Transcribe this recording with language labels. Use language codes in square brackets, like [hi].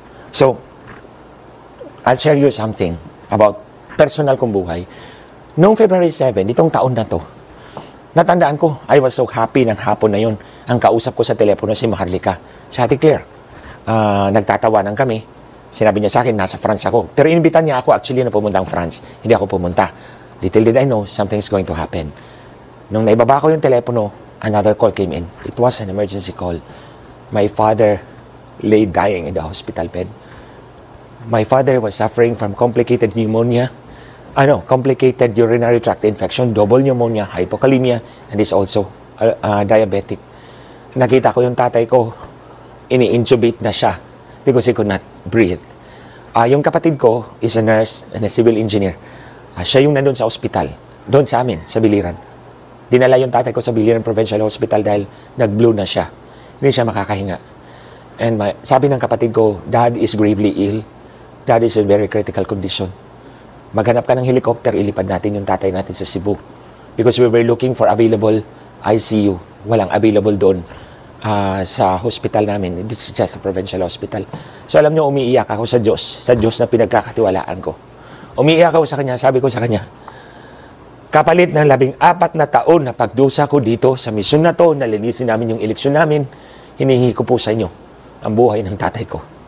[en] So, I'll share you something about personal [tl] kong buhay. Noong February 7, itong taon na to, natandaan ko, [en] I was so happy [tl] ng hapon na yun. Ang kausap ko sa telepono si Maharlika, si Ate Claire. Nagtatawanan kami. Sinabi niya sa akin, nasa France ako. Pero inimbitan niya ako actually na pumunta ang France. Hindi ako pumunta. [en] Little did I know, something's going to happen. [tl] Nung naibaba ko yung telepono, [en] another call came in. It was an emergency call. My father lay dying in the hospital bed. My father was suffering from complicated pneumonia. complicated urinary tract infection, double pneumonia, hypokalemia, and is also diabetic. [tl] Nakita ko yung tatay ko, ini-intubate na siya [en] because he could not breathe. [tl] Yung kapatid ko [en] is a nurse and a civil engineer. [tl] Siya yung nandun sa ospital, doon sa amin, sa Biliran. Dinala yung tatay ko sa Biliran Provincial Hospital dahil nag-blue na siya. Hindi siya makakahinga. [en] And [tl] sabi ng kapatid ko, [en] Dad is gravely ill. Dad is in very critical condition. [tl] Maghanap ka ng helicopter, ilipad natin yung tatay natin sa Cebu. [en] Because we were looking for available ICU. [tl] Walang available doon sa hospital namin. [en] It's just a provincial hospital. [tl] So alam nyo, umiiyak ako sa Diyos na pinagkakatiwalaan ko. Umiiyak ako sa Kanya, sabi ko sa Kanya, kapalit ng 14 na taon na pagdusa ko dito sa misyon na to, nalinisin namin yung eleksyon namin, hinihingi ko po sa inyo ang buhay ng tatay ko.